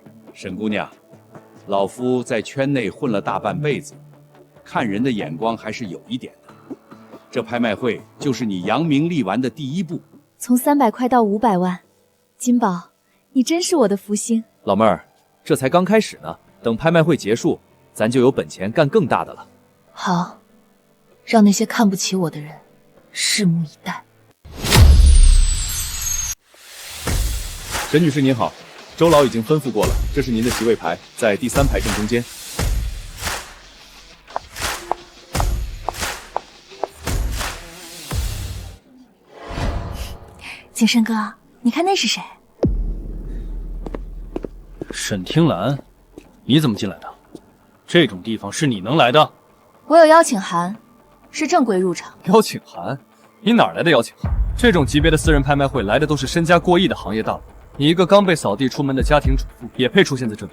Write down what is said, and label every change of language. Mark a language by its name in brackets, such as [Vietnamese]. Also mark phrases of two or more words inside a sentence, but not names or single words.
[Chinese] 沈姑娘，老夫在圈內混了大半輩子，看人的眼光還是有一點的。這拍賣會就是你揚名立萬的第一步。從300塊到500萬，金寶，你真是我的福星。老妹兒，這才剛開始呢，等拍賣會結束，咱就有本錢幹更大的了。好，讓那些看不起我的人拭目以待。沈女士您好，周老已經吩咐過了，這是您的席位牌，在第3排正中間。景深哥，你看那是誰？沈聽蘭，你怎麼進來的？這種地方是你能來的？我有邀請函，是正規入場。邀請函？你哪來的邀請函？這種級別的私人拍賣會來的都是身家過億的行業大佬，你一個剛被掃地出門的家庭主婦也配出現在這裡？